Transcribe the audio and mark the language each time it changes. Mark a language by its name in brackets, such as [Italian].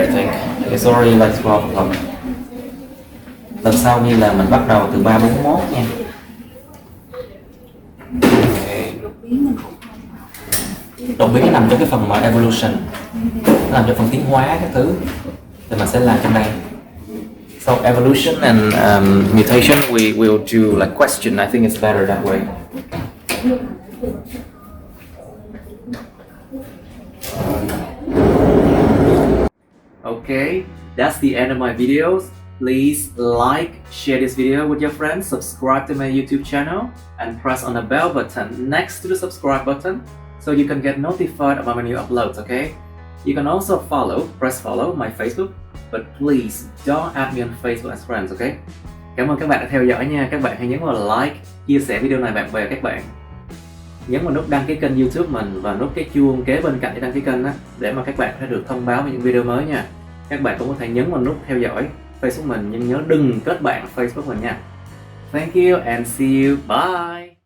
[English] I think it's already like 12 o'clock. [Vietnamese] Lần sau như là mình bắt đầu từ 3:41 nha. [English] Okay. [Vietnamese] Đột biến nó nằm trong cái phần mà evolution, nó nằm trong phần tiến hóa các thứ, thì mình sẽ làm trong đây. [English] So evolution and mutation we will do like question. I think it's better that way. Okay, that's the end of my videos. Please like, share this video with your friends, subscribe to my YouTube channel, and press on the bell button next to the subscribe button so you can get notified about my new uploads, okay? You can also press follow my Facebook, but please don't add me on Facebook as friends, okay? [Vietnamese] Cảm ơn các bạn đã theo dõi nha. Các bạn hãy nhấn vào like, chia sẻ video này bạn bè các bạn. Nhấn vào nút đăng ký kênh YouTube mình và nút cái chuông kế bên cạnh để đăng ký kênh đó, để mà các bạn sẽ được thông báo về những video mới nha. Các bạn cũng có thể nhấn vào nút theo dõi Facebook mình, nhưng nhớ đừng kết bạn Facebook mình nha. [English] Thank you and see you. Bye.